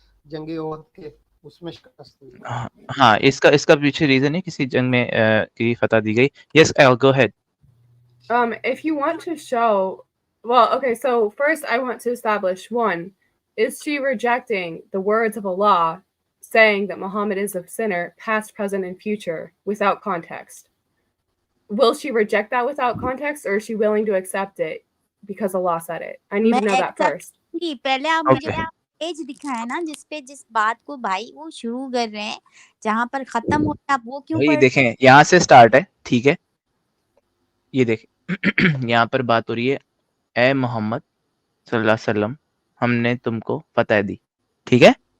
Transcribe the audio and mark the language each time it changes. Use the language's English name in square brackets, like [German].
[Urdu] جنگ احد کے اس میں شکست ہوئی. ہاں, اس کا پیچھے ریزن ہے, کسی جنگ میں کی فتح دی گئی. [English] Yes, go ahead. if you want to show, well, okay, so first I want to establish, one, is she rejecting the words of Allah saying that Muhammad is a sinner, past, present, and future, without context? Will she reject that without context, or is she willing to accept it because Allah said it? I need to know that first. [Urdu] پہلے آپ مجھے page دکھائے نا جس پہ جس بات کو بھائی وہ شروع کر رہے ہیں, جہاں پر ختم ہوتا ہے آپ وہ کیوں پڑھ. دیکھیں یہاں سے سٹارٹ ہے, ٹھیک ہے. یہ دیکھیں یہاں پر بات ہو رہی ہے, اے محمد صلی اللہ علیہ وسلم, ہم نے تم کو فتح دی, ٹھیک ہے.